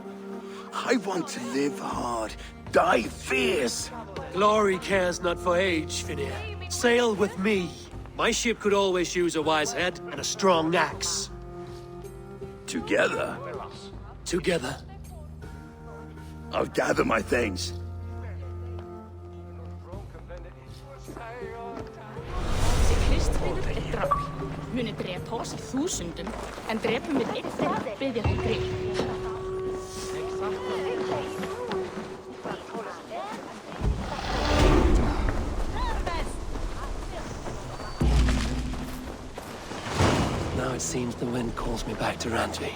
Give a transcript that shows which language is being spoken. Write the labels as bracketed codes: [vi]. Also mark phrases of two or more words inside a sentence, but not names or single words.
[en] I want to live hard, die fierce. Glory cares not for age, Finnear. Sail with me. My ship could always use a wise head and a strong axe. Together? Together. I'll gather my things. [is] Muni drepa oss í þúsundum, en drepum við einn þeirra biðja þeim grið. [en] Now it seems the wind calls me back to Randvi.